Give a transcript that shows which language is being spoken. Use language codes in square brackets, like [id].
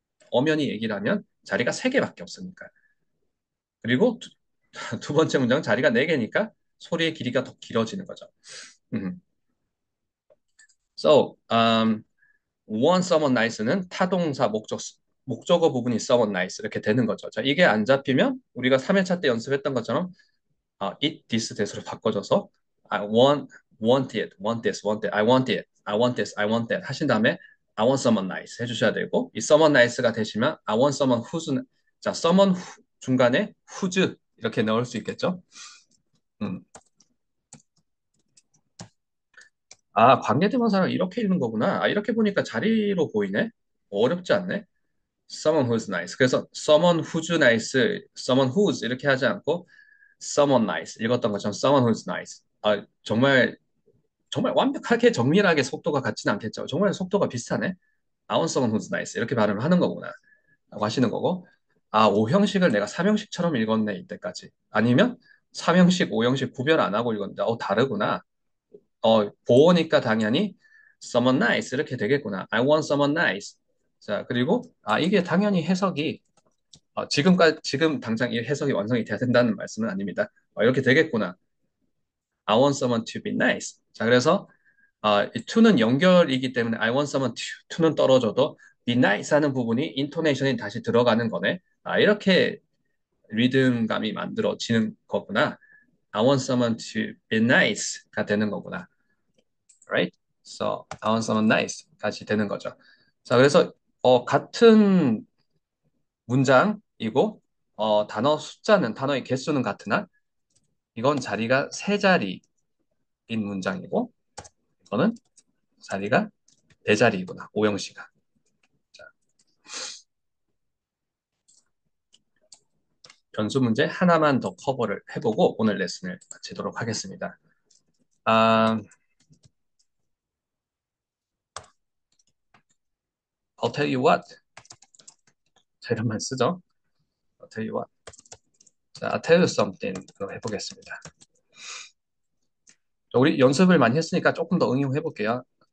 [ko] 엄연히 얘기를 하면 자리가 3개밖에 없으니까. 그리고 두 번째 문장은 자리가 4개니까 소리의 길이가 더 길어지는 거죠. 음. So, want someone nice는 타동사 목적어 부분이 someone nice 이렇게 되는 거죠. 자, 이게 안 잡히면 우리가 3회차 때 연습했던 것처럼 it, this, that으로 바꿔줘서 want it, want this, want that, I want it, I want this, I want that 하신 다음에 [en] I want someone nice [ko] 해주셔야 되고 이 someone nice가 되시면 I want someone who's 자, someone 중간에 whose 이렇게 넣을 수 있겠죠. 음. 관계대명사를 이렇게 읽는 거구나. 이렇게 보니까 자리로 보이네. 어렵지 않네. [en] Someone who's nice. 그래서 someone who's nice, someone who's [ko] 이렇게 하지 않고 [en] someone nice 읽었던 것처럼 someone who's nice. [ko] 정말 완벽하게 정밀하게 속도가 같지는 않겠죠. 정말 속도가 비슷하네. [en] I want someone who's nice [ko] 이렇게 발음을 하는 거구나. 라고 하시는 거고. 5형식을 내가 3형식처럼 읽었네 이때까지. 아니면 3형식, 5형식 구별 안 하고 읽었는데 다르구나. 보니까 당연히 someone nice 이렇게 되겠구나. [en] I want someone nice. [ko] 자, 그리고 이게 당연히 해석이 지금 당장 이 해석이 완성이 돼야 된다는 말씀은 아닙니다. 이렇게 되겠구나. [en] I want someone to be nice. [ko] 자, 그래서 이 to는 연결이기 때문에 [en] I want someone to [ko] 는 떨어져도 be nice 하는 부분이 인토네이션이 다시 들어가는 거네. 이렇게 리듬감이 만들어지는 거구나. [en] I want someone to be nice가 [ko] 되는 거구나. [en] Right? So, I want someone nice [ko] 같이 되는 거죠. 자, 그래서 같은 문장이고 단어의 개수는 같으나 이건 자리가 세 자리인 문장이고 이거는 자리가 네 자리이구나. 오형식가. 자, 변수 문제 하나만 더 커버를 해보고 오늘 레슨을 마치도록 하겠습니다. [en] I'll tell you what. [ko] 자, 이런 말 쓰죠. [en] I'll tell you what. 자, I'll tell you something [ko] 해보겠습니다. 자, 우리 연습을 많이 했으니까 조금 더 응용해볼게요.